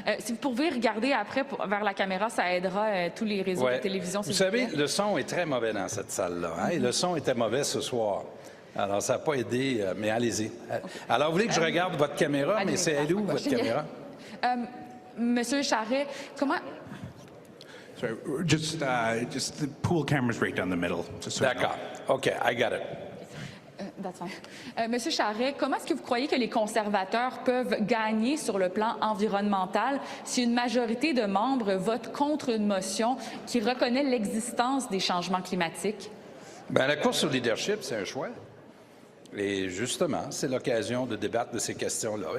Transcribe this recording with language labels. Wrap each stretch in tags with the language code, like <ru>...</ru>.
<fr>Si vous pouvez regarder après vers la caméra, ça aidera tous les réseaux de télévision. Vous savez, le son est très mauvais dans cette salle-là. Hein? Et le son était mauvais ce soir. Alors, ça n'a pas aidé, mais allez-y. Alors, vous voulez que je regarde votre caméra, mais c'est elle où, votre caméra? Monsieur Charest, comment...</fr> <en>Sorry, just the pool camera's right down the middle.</en> <fr>D'accord.</fr> <en>OK, I got it. That's fine.</en> <fr>Monsieur Charest, comment est-ce que vous croyez que les conservateurs peuvent gagner sur le plan environnemental si une majorité de membres vote contre une motion qui reconnaît l'existence des changements climatiques? Bien, la course au leadership, c'est un choix. Et justement, c'est l'occasion de débattre de ces questions-là.</fr>